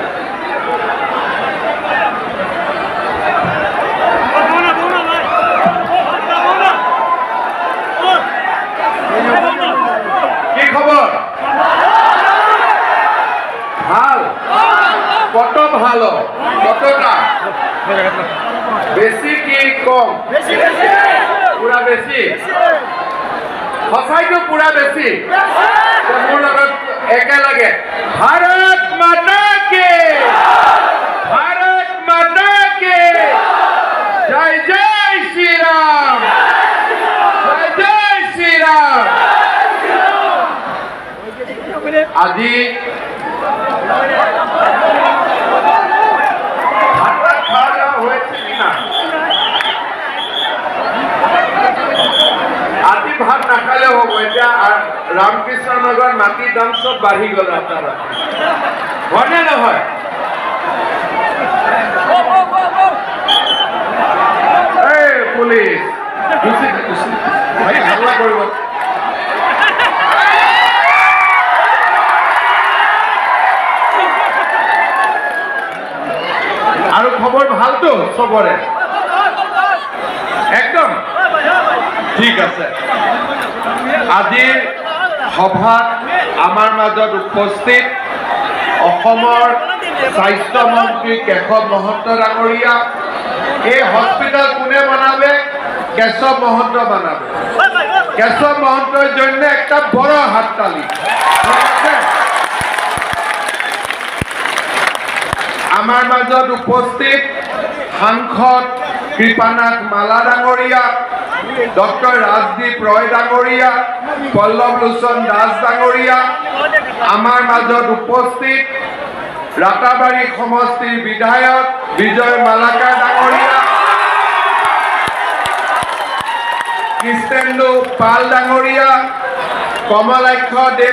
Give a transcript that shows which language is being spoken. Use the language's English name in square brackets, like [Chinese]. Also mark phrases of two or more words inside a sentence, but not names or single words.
[Bangla] কি খবর? ভাল? কত ভালো? কতটা বেশি কি কম? [Assamese] পুরা বেশি? সঁচাইতো পুরা বেশি? মোৰ লগত একেলগে ভাৰত মাতা কে, ভাৰত মাতা কে, জয় জয় শ্ৰীৰাম, জয় জয় শ্ৰীৰাম। [Bangla] আজি ভাত খাওয়া দাওয়া হয়েছে কিনা? [Assamese] আজি ভাত নাখালে হব। [Bangla] এতিয়া রামকৃষ্ণনগর মাটির দাম সব বাড়ি গেল আপনারা, [Assamese] হয় না নহয়? [Bangla] এই পুলিশ হাল্লা করব। [Assamese] আৰু খবৰ ভালতো চবৰে? একদম ঠিক আছে। আজিৰ সভাত আমাৰ মাজত উপস্থিত অসমৰ স্বাস্থ্যমন্ত্ৰী কেশৱ মহন্ত ডাঙৰীয়া। এই হস্পিটেল কোনে বনাবে? কেশৱ মহন্ত বনাবে। [Bangla] কেশৱ মহন্তৰ জন্য একটা বড় হাততালি। [Assamese] আমাৰ মাজত উপস্থিত সাংসদ কৃপানাথ মালা ডাঙৰীয়া, ডক্টৰ ৰাজদীপ ৰয় ডাঙৰীয়া, পল্লৱ লোচন দাস ডাঙৰীয়া, আমাৰ মাজত উপস্থিত ৰাতাবাৰী সমষ্টিৰ বিধায়ক বিজয় মালাকাৰ ডাঙৰীয়া, কৃষ্ণেন্দু পাল ডাঙৰীয়া, কমলাক্ষ দেৱ